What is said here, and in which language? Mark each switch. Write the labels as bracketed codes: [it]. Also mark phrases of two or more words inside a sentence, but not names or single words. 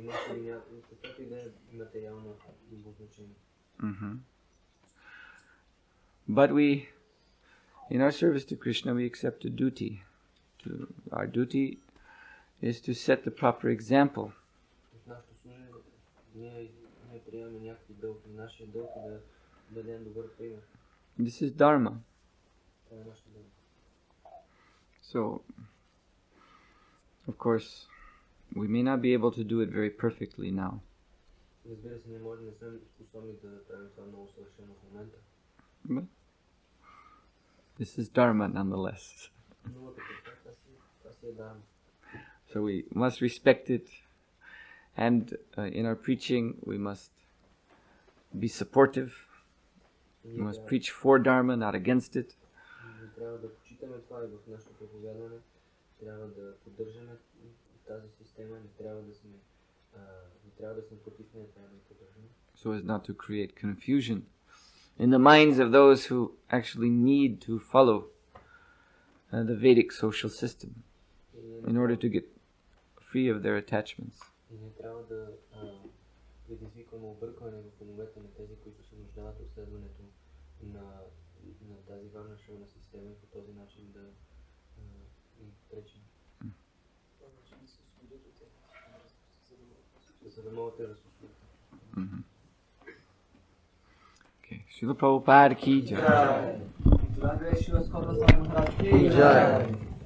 [en] But we, in our service to Krishna, we accept a duty. Our duty is to set the proper example. [bg] В нашето служение ние приемаме някакви дълг. Нашия дълг е да дадем добър пример. [en] This is Dharma. [bg] Това е нашата дълг. [en] So, of course, we may not be able to do it very perfectly now. [bg] Разбира се, не сме способни да правим това много съвършено в момента. [en] But this is Dharma nonetheless. [bg] Новата пътка, това си е Дharma. [en] So we must respect it, and in our preaching we must be supportive. We must preach for Dharma, not against it. [bg] Трябва да почитаме това и в нашето проповядване. Трябва да поддържаме тази система. Не трябва да сме против нея, трябва да я поддържаме. [en] So as not to create confusion in the minds of those who actually need to follow the Vedic social system in order to get free of their attachments. [bg] И не трябва да предизвикваме объркване в умовете на тези, които се нуждаят от следването на тази варнашрама система и по този начин да им пречим. За да могат да разсъждат. [en] Okay. [hi] Srila Prabhupada ki jai. Jai.